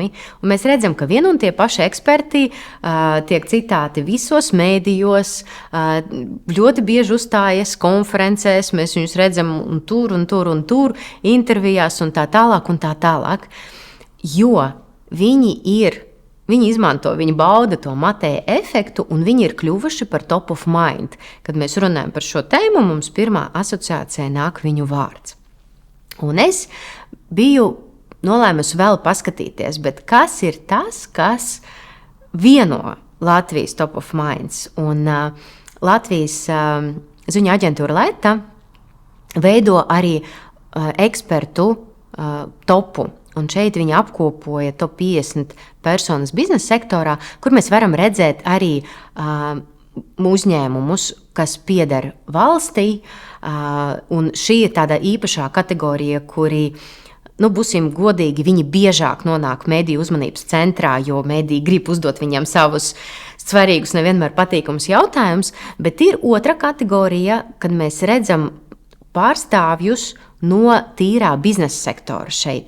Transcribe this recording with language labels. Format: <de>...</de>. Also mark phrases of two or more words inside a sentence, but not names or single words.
<lv>Un mēs redzam, ka vien un tie paši eksperti tiek citāti visos mēdījos, ļoti bieži uzstājas konferencēs, mēs viņus redzam un tur, intervijās un tā tālāk, jo viņi izmanto, viņi bauda to Mateja efektu, un viņi ir kļuvuši par</lv> <en>top of mind.</en> <lv>Kad mēs runājam par šo tēmu, mums pirmā asociācija nāk viņu vārds. Un es biju nolēmusi vēl paskatīties, bet kas ir tas, kas vieno Latvijas</lv> <en>top of minds?</en> <lv>Un Latvijas ziņu aģentūra Leta veido arī ekspertu topu. Un šeit viņi apkopoja top 50 personas biznesa sektorā, kur mēs varam redzēt arī uzņēmumus, kas pieder valstī, un šī ir tāda īpašā kategorija, kuri, būsim godīgi, viņi biežāk nonāk mediju uzmanības centrā, jo mediji grib uzdot viņam savus svarīgus, nevienmēr patīkamus jautājumus, bet ir otra kategorija, kad mēs redzam pārstāvjus no tīrā biznesa sektora šeit.</lv>